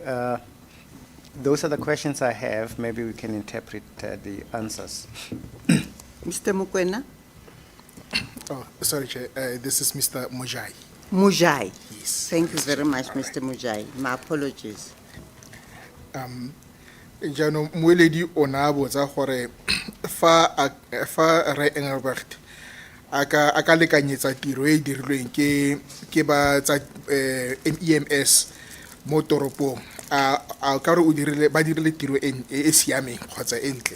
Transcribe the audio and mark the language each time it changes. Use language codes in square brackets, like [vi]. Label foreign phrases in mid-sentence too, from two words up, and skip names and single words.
[en] Those are the questions I have. Maybe we can interpret the answers. Mr. Mukwena? Oh, sorry, Chair. This is Mr. Mujai. Mujai. Yes. Thank you very much, Mr. Mujai. My apologies. [tn] Jano mweledi onabo za gore fa Re Engelbrecht aka lekanyetsa tiro e dirilweng ke ba tsa EMS mo toropong a ka re ba dirile tiro e siameng kgotsa e ntle.